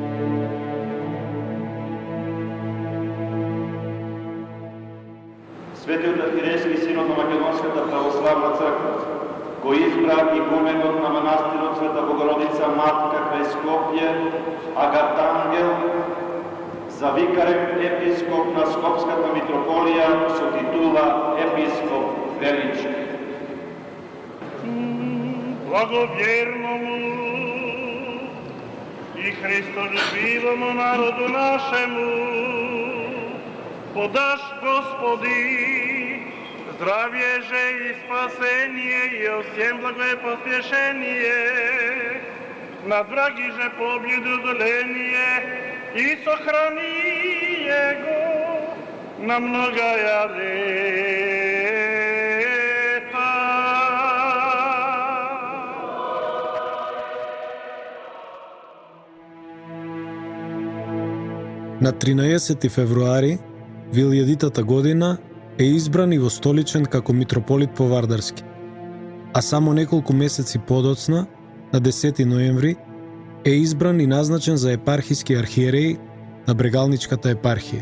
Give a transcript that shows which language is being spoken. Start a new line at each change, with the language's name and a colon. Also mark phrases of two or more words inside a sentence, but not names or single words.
Macedonian: Светиот архиерејски синод на Македонската православна црква го избра игуменот на манастирот Света Богородица Матка крај Скопје, Агатангел, за викарен епископ на Скопската митрополија со титула Епископ Велички.
Church Slavic: Благоверному и Христолюбивому народу нашему подаш, Господи, здравие же и спасение и всем благое поспешение, над враги же победу удаление и сохрани его на многая лета.
Macedonian: На 13 февруари 2000 година е избран и востоличен како митрополит Повардарски, а само неколку месеци подоцна, на 10 ноември, е избран и назначен за епархиски архиереј на Брегалничката епархија.